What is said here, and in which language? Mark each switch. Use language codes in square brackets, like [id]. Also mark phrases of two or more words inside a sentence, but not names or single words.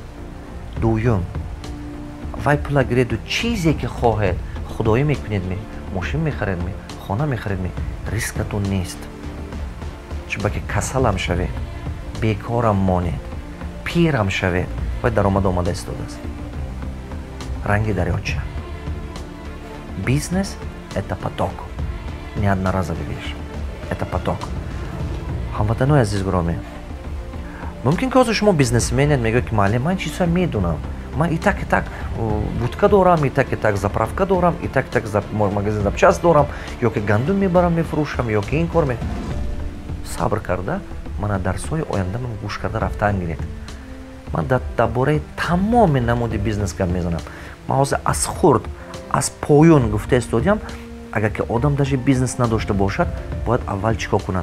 [tg] дуюм вай пула гиреду чизе ки хоҳед худоӣ мекунед, мошин мехаред, хона мехаред, рискатон нест. чунки касалам шавед, бекорам монед, пирам шавед, вай даромад омада истодааст. ранги дарёча. [ru] Бизнес – это поток. Не одноразовый вещь. Это поток. [tg] ҳамватанои азиз гуроми, мумкин ки ҳозир шумо бизнесменед, мегӯед ки маълим ман чизҳоя медунам, ман [ru] и так [tg] будка дорам, [ru] и так [tg] заправка дорам, [ru] и так магазин запчаст [tg] дорам, ё ки гандум мебарам мефурӯшам, ё ки ин кор сабр карда мана дарсҳои оянда ман гӯш карда рафтан гиред. ман дар бораи тамоми намуди бизнес гап мезанам. ман ҳозир аз хурд аз поён гуфта истодиам, агар ки одам даже бизнес надошта бошад бояд аввал чикор кунад.